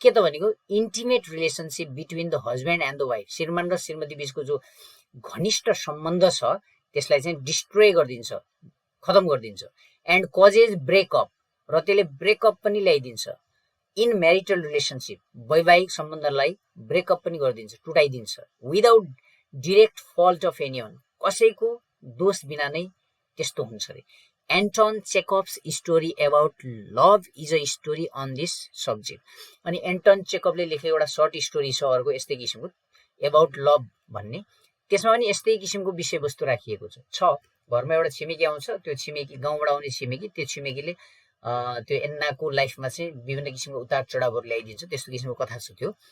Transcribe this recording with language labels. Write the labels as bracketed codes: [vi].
[ne] के त भनेको [en] intimate relationship between the husband and the wife, [ne] श्रीमान र श्रीमती बीचको जो घनिष्ठ सम्बन्ध छ त्यसलाई चाहिँ डिस्ट्रोय गरिदिन्छ, खतम गरिदिन्छ। [en] and causes breakup, [ne] र त्यसले ब्रेकअप पनि ल्याइदिन्छ। [en] in marital relationship, [ne] वैवाहिक सम्बन्धलाई ब्रेकअप पनि गरिदिन्छ, टुटाइदिन्छ। [en] without direct fault of anyone, [ne] कसैको दोष बिना नै त्यस्तो हुन्छ अरे। [en] Anton Chekhov's story about love is a story on this subject. [ne] अनि एन्टन चेकअपले लेखेको एउटा सर्ट स्टोरी छ अर्को यस्तै किसिमको एबाउट लभ भन्ने, त्यसमा पनि यस्तै किसिमको विषयवस्तु राखिएको छ। घरमा एउटा छिमेकी आउँछ, त्यो छिमेकी गाउँबाट आउने छिमेकी, त्यो छिमेकीले त्यो एन्नाको लाइफमा चाहिँ विभिन्न किसिमको उतार चढावहरू ल्याइदिन्छ, त्यस्तो किसिमको कथा छ त्यो।